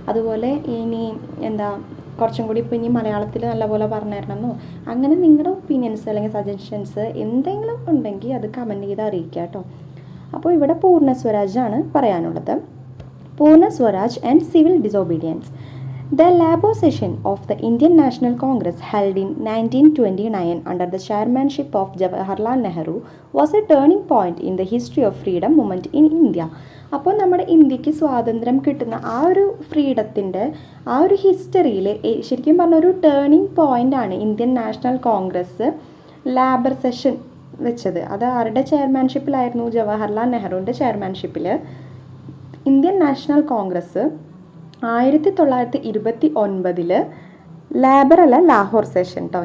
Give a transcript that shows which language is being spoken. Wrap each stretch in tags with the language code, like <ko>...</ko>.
<ml>അതുപോലെ ഇനി കുറച്ചും കൂടി ഇപ്പോൾ ഇനി മലയാളത്തിൽ നല്ലപോലെ പറഞ്ഞു തരണമെന്നോ അങ്ങനെ നിങ്ങളുടെ ഒപ്പീനിയൻസ് അല്ലെങ്കിൽ സജഷൻസ് എന്തെങ്കിലും ഉണ്ടെങ്കിൽ അത് കമൻറ്റ് ചെയ്ത് അറിയിക്കുക കേട്ടോ. അപ്പോൾ ഇവിടെ പൂർണ്ണ സ്വരാജാണ് പറയാനുള്ളത്. പൂർണ്ണ Swaraj and civil disobedience.</ml> <en>The Labour session of the Indian National Congress held in 1929 under the chairmanship of Jawaharlal Nehru was a turning point in the history of freedom movement in India.</en> <ml>അപ്പോൾ നമ്മുടെ ഇന്ത്യക്ക് സ്വാതന്ത്ര്യം കിട്ടുന്ന ആ ഒരു ഫ്രീഡത്തിൻ്റെ ആ ഒരു ഹിസ്റ്ററിയിൽ ശരിക്കും പറഞ്ഞൊരു ടേണിംഗ് പോയിൻ്റാണ് Indian national Congress labour session വെച്ചത്. അത് ആരുടെ ചെയർമാൻഷിപ്പിലായിരുന്നു? ജവഹർലാൽ നെഹ്റുവിൻ്റെ ചെയർമാൻഷിപ്പിൽ ഇന്ത്യൻ നാഷണൽ കോൺഗ്രസ് 1929 ലാബർ അല്ല ലാഹോർ സെഷൻ കേട്ടോ.</ml>